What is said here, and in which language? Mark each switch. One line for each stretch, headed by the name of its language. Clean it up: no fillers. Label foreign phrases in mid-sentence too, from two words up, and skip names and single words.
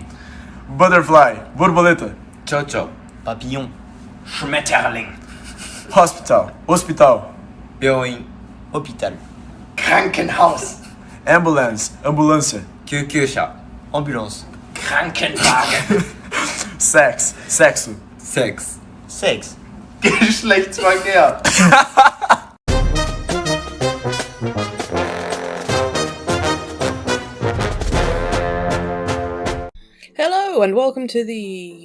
English: butterfly,
Portuguese: borboleta, Chocho,
French: papillon,
German: Schmetterling,
English: hospital, hospital,
Japanese: 病院、
French: hôpital,
German: Krankenhaus,
English: ambulance, ambulância,
Japanese: 救急車、
French: ambulance,
German: Krankenwagen,
English: sex, sexo,
German: Sex,
French: sex,
German: Geschlechtsverkehr.
English: Hello and welcome to the...